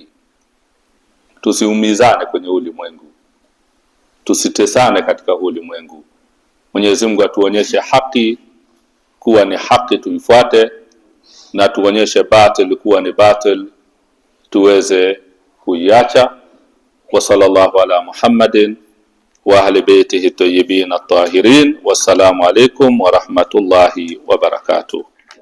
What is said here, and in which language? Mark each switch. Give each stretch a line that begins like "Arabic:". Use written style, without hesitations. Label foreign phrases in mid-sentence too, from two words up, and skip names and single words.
Swahili: Tusiumizane kwenye ulimwengu, tusitesane katika ulimwengu. Mwenyezi Mungu atuonyeshe haki kuwa ni haki tuifuate, na tuonyeshe batil kuwa ni batil tuweze kuiacha.
Arabic: وصلى الله على محمد وأهل بيته الطيبين الطاهرين. والسلام عليكم ورحمة الله وبركاته.